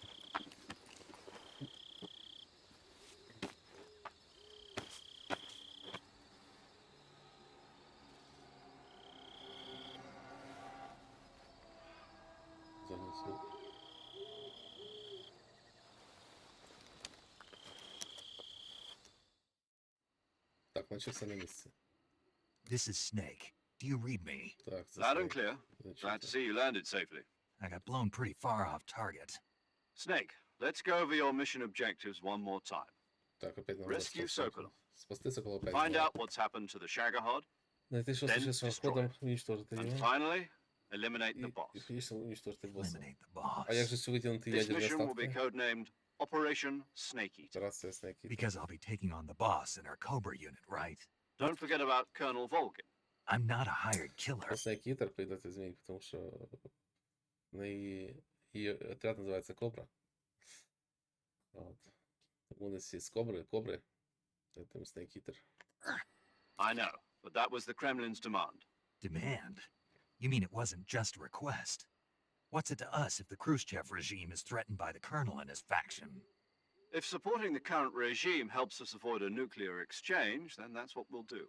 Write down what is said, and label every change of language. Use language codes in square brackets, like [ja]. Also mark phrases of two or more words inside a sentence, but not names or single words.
[uk] Занесу. Так, наче все на місці. [en] This is Snake. Do you read me? [uk] Так, це [en] Loud and Snake. clear. Glad to see you landed safely. I got blown pretty far off target. Snake, let's go over your mission objectives one more time. [uk] Так, опять нам [en] Rescue Sokolov. [uk] Спасти Сокола опять. [en] Find out what's happened to the Shagohod. [uk] Найти що [en] Then [uk] сталося [en] destroy [uk] ходом, [en] it. [uk] уничтожити [en] And [uk] його. [en] finally, eliminate the [uk] І [en] boss. [uk] фінішно уничтожити боса. [en] Eliminate the boss. [uk] А як же цю витягнути [en] This [uk] ядерні [en] mission will be [uk] остатки? [en] codenamed Operation Snake Eater. [uk] Операція Snake Eater. [en] Because I'll be taking on the boss in our Cobra unit, right? Don't forget about Colonel Volgin. I'm not a hired killer. [uk] По Snake Eater прийдеться змій, тому що її отряд називається Кобра. От. Вони всі з Кобри, це Snake Eater. [en] I know, but that was the Kremlin's demand. Demand? You mean it wasn't just a request? What's it to us if the Khrushchev regime is threatened by the colonel and his faction? If supporting the current regime helps us avoid a nuclear exchange, then that's what we'll do.